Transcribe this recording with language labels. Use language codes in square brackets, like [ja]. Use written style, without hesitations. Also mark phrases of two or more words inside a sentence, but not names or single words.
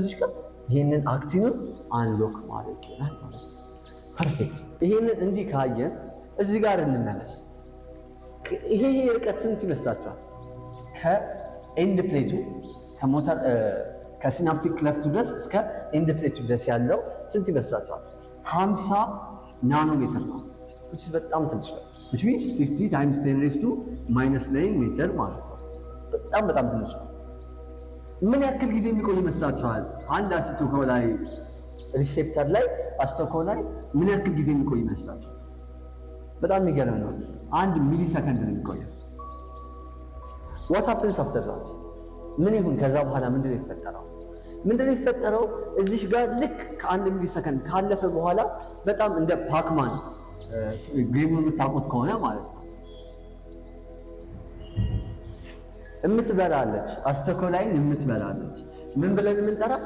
[am] እዚህ ጋር ይሄንን አክቲኑን አንሎክ ማድረግ ይላል ማለት ነው። ፐርፌክት። ይሄንን እንዲህ ካየን እዚህ ጋር እንመለስ። ይሄ ርቀት ስንት ይመስላችኋል? ከኤንድ ፕሌቱ ከሞተር ከሲናፕቲክ ክለፍቱ ድረስ እስከ ኤንድ ፕሌቱ ድረስ ያለው ስንት ይመስላችኋል? 50 ናኖሜትር ነው። [en] which is [am] በጣም ትንሽ ነው። [en] which means 50 times 10 raised to -9 [am] ሜትር ማለት ነው። በጣም ትንሽ ነው። ምን ያክል ጊዜ የሚቆይ ይመስላችኋል? አንድ አሲቶኮላይ ሪሴፕተር ላይ አሲቶኮላይ ምን ያክል ጊዜ የሚቆይ ይመስላችኋል? በጣም የሚገርም ነው። 1 ሚሊ ሰከንድ ነው የሚቆየው። [en] what happens after that? [am] ምን ይሁን ከዛ በኋላ ምንድን ነው የሚፈጠረው? እዚህ ጋር ልክ ከ1 ሚሊ ሰከንድ ካለፈ በኋላ በጣም እንደ ፓክማን ጌሙን የምታውቁት ከሆነ ማለት ነው የምትበላለች፣ አሲቶኮላይን የምትበላለች። ምን ብለን የምንጠራት?